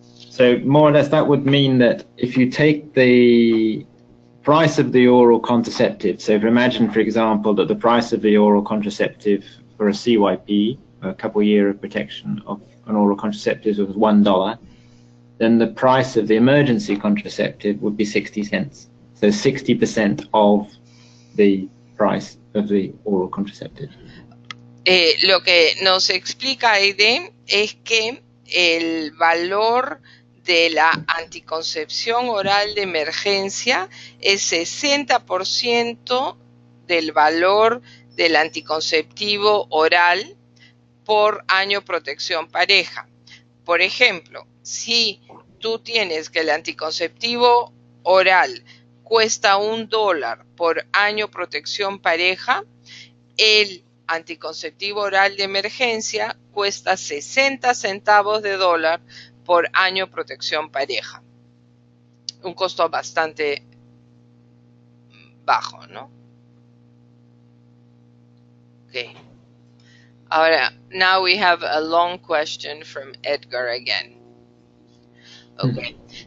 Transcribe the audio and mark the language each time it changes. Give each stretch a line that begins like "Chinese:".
English: So more or less that would mean that if you take the price of the oral contraceptive, so if you imagine, for example, that the price of the oral contraceptive for a CYP, a couple year of protection of an oral contraceptive, was $1, then the price of the emergency contraceptive would be 60 cents. So 60% of the price of the oral contraceptive.
Spanish: Lo que nos explica Aide es que el valor de la anticoncepción oral de emergencia es 60% del valor del anticonceptivo oral por año protección pareja. Por ejemplo, si tú tienes que el anticonceptivo oral cuesta $1 por año protección pareja, el anticonceptivo oral de emergencia cuesta 60 centavos de dólar por año protección pareja. Un costo bastante bajo, ¿no?
English: Okay.
Spanish: Ahora,
English: now we have a long question from Edgar again. Okay.